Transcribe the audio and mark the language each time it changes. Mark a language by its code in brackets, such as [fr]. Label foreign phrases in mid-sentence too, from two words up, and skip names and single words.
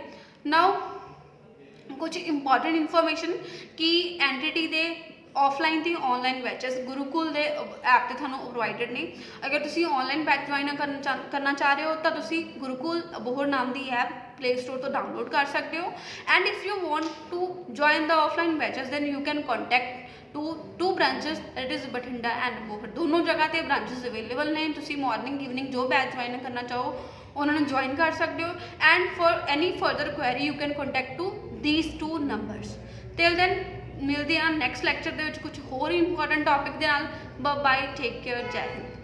[pa] ਨਾਓ ਕੁਝ [en] important information [pa] ਕਿ ਐਨਟੀਟੀ ਦੇ ਆਫਲਾਈਨ ਤੇ [en] online batches [pa] ਗੁਰੂਕੁਲ ਦੇ ਐਪ ਤੇ ਤੁਹਾਨੂੰ ਪ੍ਰੋਵਾਈਡਡ ਨੇ। ਅਗਰ ਤੁਸੀਂ [en] online batch join [pa] ਕਰਨਾ ਚਾਹ ਰਹੇ ਹੋ ਤਾਂ ਤੁਸੀਂ ਗੁਰੂਕੁਲ ਅਬੋਹਰ ਨਾਮ ਦੀ ਐਪ ਪਲੇ ਸਟੋਰ ਤੋਂ ਡਾਊਨਲੋਡ ਕਰ ਸਕਦੇ ਹੋ। [en] And if you want to join the offline batches then you can contact two branches, that is Bathinda and Abohar। [pa] ਦੋਨੋਂ ਜਗ੍ਹਾ ਤੇ [en] branches available [pa] ਨੇ। ਤੁਸੀਂ [en] morning evening [pa] ਜੋ [en] batch join [pa] ਕਰਨਾ ਚਾਹੋ ਉਹਨਾਂ ਨੂੰ ਜੁਆਇਨ ਕਰ ਸਕਦੇ ਹੋ। [en] And for any further query you can contact to these two numbers। till then [pa] ਮਿਲਦੇ ਹਾਂ [en] next lecture [pa] ਦੇ ਵਿੱਚ ਕੁਝ ਹੋਰ [en] important topic [pa] ਦੇ ਨਾਲ। [en] Bye, take care, [pa] ਜੈ ਹਿੰਦ।